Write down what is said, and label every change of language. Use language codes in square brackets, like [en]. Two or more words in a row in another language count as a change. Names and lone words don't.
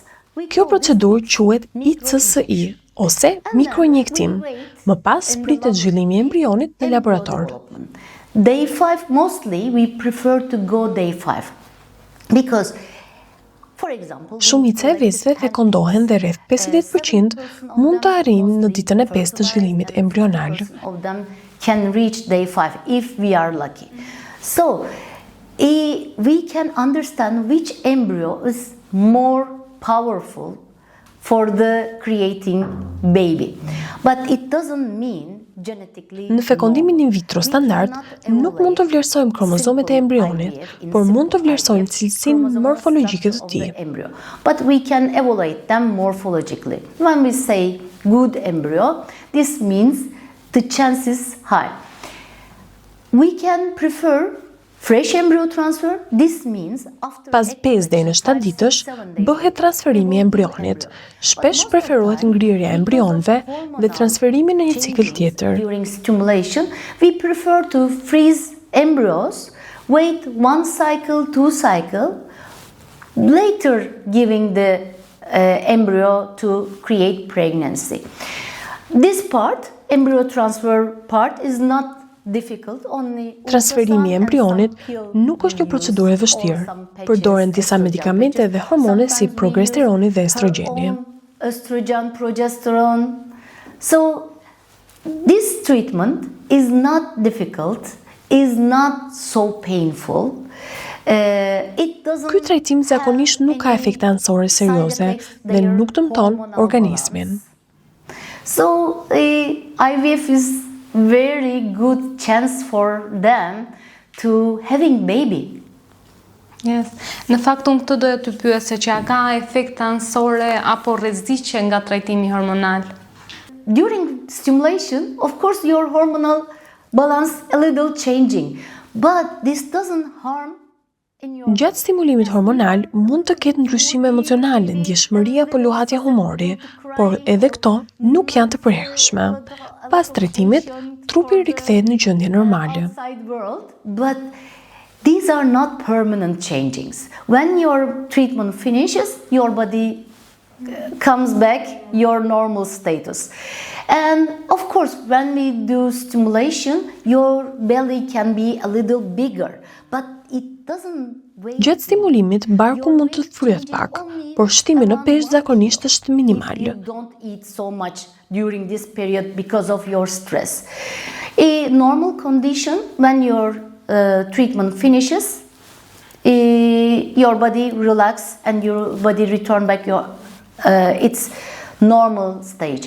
[sq] Kjo procedurë quhet ICSI ose mikroinjektim. Më pas pritet zhvillimi I embrionit në laborator. [en] Day 5 mostly we prefer to go day 5. Because, for example, [sq] Shumica e vezëve fekondohen dhe rreth 50% mund të arrijnë në ditën e 5 të zhvillimit embrional. [en] Of them can reach day 5 if we are lucky. So, we can understand which embryo is more powerful for the creating baby. But it doesn't mean genetically. [sq] Në fekondimin in vitro standard, nuk mund të vlerësojmë kromozomet e embrionit, por mund të vlerësojmë cilësinë morfologjike të tij. [en] But we can evaluate them morphologically. When we say good embryo, this means the chance is high. We can prefer fresh embryo transfer, this means after [sq] Pas 5 deri në 7 ditësh, bëhet transferimi i embrionit. Shpesh preferohet ngrirja e embrionëve dhe transferimi në një cikël tjetër. [en] During stimulation, we prefer to freeze embryos, wait 1 cycle, 2 cycle, later giving the embryo to create pregnancy. This part, embryo transfer part, is not difficult, only [sq] Transferimi i embrionit nuk është një procedurë e vështirë. Përdoren disa medikamente dhe hormone si progesteroni dhe estrogeni. [en] Estrogen, progesterone. So this treatment is not difficult, is not so painful. It doesn't [sq] Ky trajtim zakonisht nuk ka efekte anësore serioze dhe nuk dëmton organismin. [en] So IVF is very good chance for them to having baby. Yes. [sq] Në fakt unë këtë doja të pyes se që a ka efekte anësore apo rreziqe nga trajtimi hormonal? [en] During stimulation, of course, your hormonal balance a little changing, but this doesn't harm in your [sq] Gjatë stimulimit hormonal mund të ketë ndryshime emocionale, ndjeshmëri apo luhatja humori, por edhe këto nuk janë të përhershme. Pas trajtimit, trupi rikthehet në gjendje normale. [en] outside world, but these are not permanent changings. When your treatment finishes, your body comes back your normal status. And of course, when we do stimulation, your belly can be a little bigger, but it doesn't wait. [sq] Gjatë stimulimit, barku mund të fryhet pak, por shtimi në peshë zakonisht është minimal. [en] You don't eat so much during this period because of your stress. A normal condition, when your treatment finishes, your body relax and your body return back its normal stage.